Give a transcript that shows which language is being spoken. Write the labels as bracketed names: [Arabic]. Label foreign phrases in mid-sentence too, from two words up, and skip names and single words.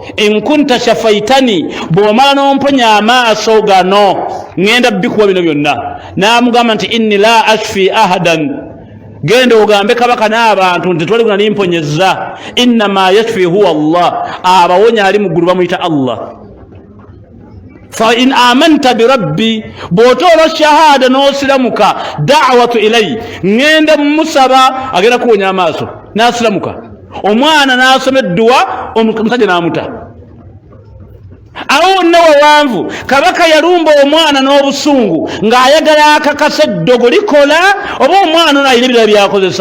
[Ganda] Enkunta shafaitani, bw'omala n'omponya amaaso gano ŋŋenda bikuwa bino byonna. N'amugamba nti [Arabic] إني لا أشفي أحدا, [Ganda] genda ogambe kabaka n'abantu nti twaliguna nimponyezza. [Arabic] إنما يشفي هو الله, [Ganda] abawonya ali mu ggulu bamuyita Allah. [Arabic] فإن آمنت بربي, [Ganda] bw'otoola shahada n'osilamuka, [Arabic] دعوت إلي, [Ganda] ŋŋenda musaba agenda kuwonya amaaso. N'asilamuka, omwana n'asoma edduwa, omusajja n'amuta. Awo wonna wawanvu kabaka yalumba omwana n'obusungu ng'ayagala akakasa eddogo likola oba omwana ono alina ebirala byakozesa.